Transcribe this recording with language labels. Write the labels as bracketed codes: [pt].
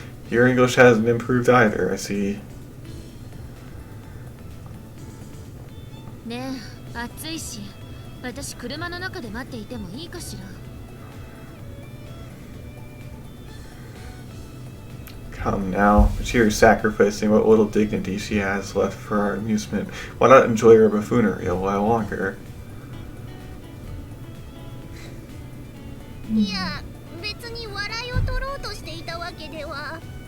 [en] Your English hasn't improved either, I see. [ja] ねえ、暑いし、私車の中で待っていてもいいかしら。 [en] Come now, but you're sacrificing what little dignity she has left for our amusement. Why not enjoy her buffoonery a while longer? [ja] いや、別に笑いを取ろうとしていたわけでは。